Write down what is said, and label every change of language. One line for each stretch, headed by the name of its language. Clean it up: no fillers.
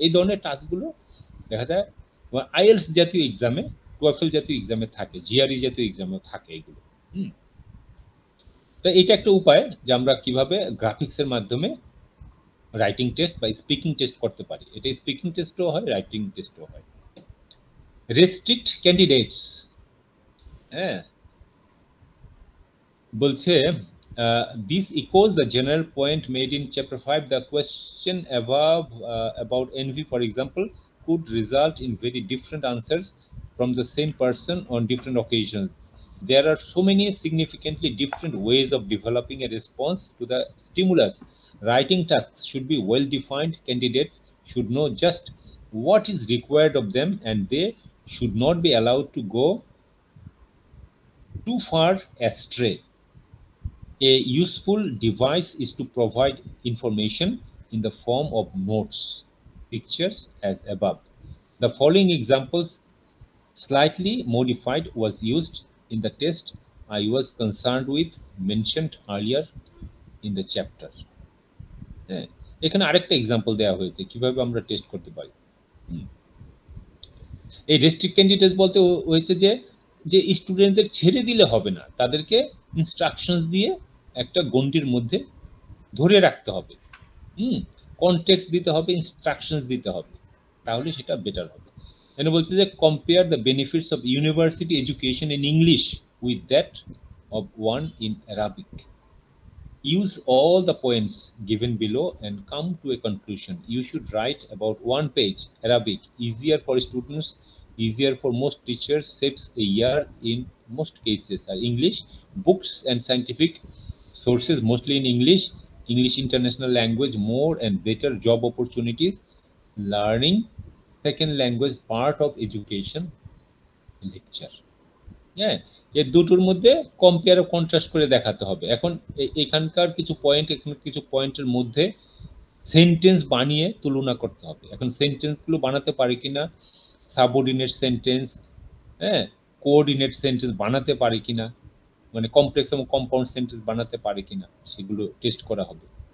Bangla: এই ধরনের টাস্কগুলো দেখা যায় আইএলস জাতীয় এক্সামে, টোয়েফেল জাতীয় এক্সামে থাকে, জিআরই জাতীয় এক্সামেও থাকে এগুলো। তো এটা একটা উপায় যে আমরা কিভাবে গ্রাফিক্সের মাধ্যমে রাইটিং টেস্ট বা স্পিকিং টেস্ট করতে পারি। এটা স্পিকিং টেস্টও হয়, রাইটিং টেস্টও হয়।
English: restrict candidates,
Bangla: হ্যাঁ, বলছে
English: this echoes the general point made in chapter 5. The question above about envy, for example, could result in very different answers from the same person on different occasions. There are so many significantly different ways of developing a response to the stimulus. Writing tasks should be well defined. Candidates should know just what is required of them, and they should not be allowed to go too far astray. A useful device is to provide information in the form of notes, pictures as above. The following examples, slightly modified, was used in the test I was concerned with, mentioned earlier in the chapter.
Bangla: এখানে আরেকটা example দেওয়া হয়েছে কিভাবে আমরা test করতে পারি। এই restrict candidates বলতে হয়েছে যে স্টুডেন্টদের ছেড়ে দিলে হবে না, তাদেরকে ইনস্ট্রাকশনস দিয়ে একটা গণ্ডির মধ্যে ধরে রাখতে হবে, কনটেক্সট দিতে হবে, ইনস্ট্রাকশনস দিতে হবে, তাহলে সেটা বেটার হবে। এখানে বলছে যে
English: Compare the benefits of university education in English with that of one in Arabic. Use all the points given below and come to a conclusion. You should write about 1 page. Arabic, easier for students, easier for most teachers, saves a year in most cases. English, books and scientific sources mostly in English. English international language, more and better job opportunities. Learning second language, part of education. Lecture.
Bangla: হ্যাঁ, এই দুটোর মধ্যে compare ও contrast করে দেখাতে হবে। এখন এখানকার কিছু পয়েন্টের মধ্যে সেন্টেন্স বানিয়ে তুলনা করতে হবে। এখন সেন্টেন্সগুলো বানাতে পারি কিনা, সাবঅর্ডিনেট সেন্টেন্স, হ্যাঁ, কোঅর্ডিনেট সেন্টেন্স বানাতে পারি কিনা, মানে কমপ্লেক্স এবং কম্পাউন্ড সেন্টেন্স বানাতে পারি কিনা, সেগুলো টেস্ট করা হবে।